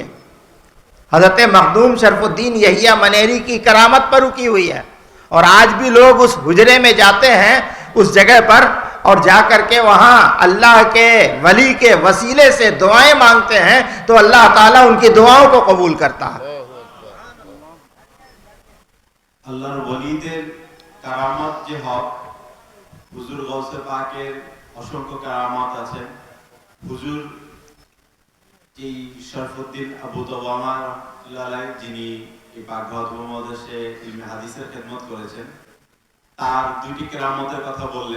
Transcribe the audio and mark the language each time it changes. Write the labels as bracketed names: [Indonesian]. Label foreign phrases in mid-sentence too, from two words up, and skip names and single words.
[Urdu] حضرت مخدوم شرف الدین یحییٰ منیری کی کرامت پر رکی ہوئی ہے، اور آج بھی لوگ اس حجرے میں جاتے ہیں، اس جگہ پر، اور جا کر کے وہاں اللہ کے ولی کے وسیلے سے دعائیں مانگتے ہیں، تو اللہ تعالیٰ ان کی دعاؤں کو قبول کرتا ہے۔ [Bangla] আল্লাহর ওলিদের কারামত যে হক, হুজুর গৌসে পাকের অসংখ্য কারামত আছে। হুজুর এই শরফুদ্দিন আবু তাওয়ামা [Arabic] رحمة الله عليه, [Bangla] যিনি এই পাকঘর উপমহাদেশে ইলমে হাদিসের খেদমত করেছেন, তার 2টি কেরামতের কথা বললেন।